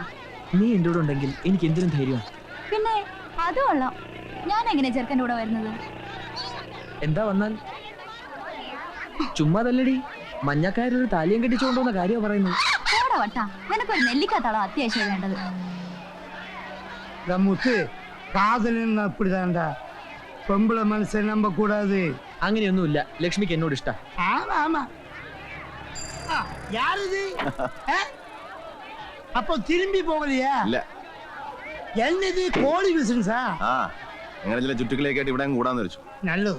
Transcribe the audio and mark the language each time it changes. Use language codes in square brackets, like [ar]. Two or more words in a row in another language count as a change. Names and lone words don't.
[ml] നീ എന്റെ കൂടെ ഉണ്ടെങ്കിൽ എനിക്ക് എന്തിനും ധൈര്യമാണ്. പിന്നെ അത് കൊള്ളാം. ഞാൻ എങ്ങനെ ചെറുക്കൻ്റെ കൂടെ വരുന്നത്? എന്താ വന്നാൽ ചുമ്മാതല്ലടി, മഞ്ഞക്കാരൊരു താലിയം കെട്ടിച്ചുകൊണ്ടുവന്ന കാര്യമാണ് പറയുന്നത്. വട്ടാ, നിനക്കൊരു നെല്ലിക്കാത്താളോ അത്യാവശ്യം വേണ്ടത്. [ta] முத்து காதலின்னு அப்படிதான்டா, பொம்பளை மனசை நம்ப கூடாது. [ml] അങ്ങനെയൊന്നുമില്ല, ലക്ഷ്മിക്ക് എന്നോട് ഇഷ്ട. [ta] ஆமா ஆமா. யார் இது? அப்போ திரும்பி போகலையா? இல்ல. என்னது கோழி பிசினஸா? [ml] അങ്ങനെ ചില ചുറ്റുക്കളേക്കായിട്ട് ഇവിടെ കൂടാന്ന് വെച്ചു. [ta] நல்லது.